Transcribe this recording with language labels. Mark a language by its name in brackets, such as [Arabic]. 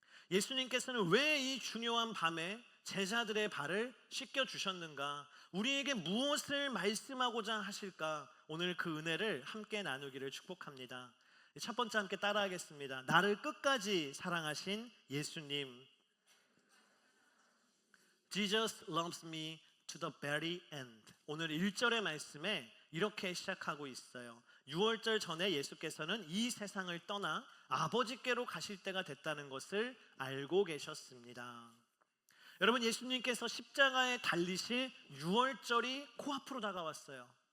[Korean] 예수님께서는 왜 이 중요한 밤에 제자들의 발을 씻겨주셨는가? 우리에게 무엇을 말씀하고자 하실까? 오늘 그 은혜를 함께 나누기를 축복합니다. 첫 번째 함께 따라하겠습니다. 나를 끝까지 사랑하신 예수님. [English] Jesus loves me to the very end. [Korean] 오늘 1절의 말씀에 이렇게 시작하고 있어요. 6월절 전에 예수께서는 이 세상을 떠나 아버지께로 가실 때가 됐다는 것을 알고 계셨습니다. 여러분, 예수님께서 십자가에 달리실 6월절이 코앞으로 다가왔어요.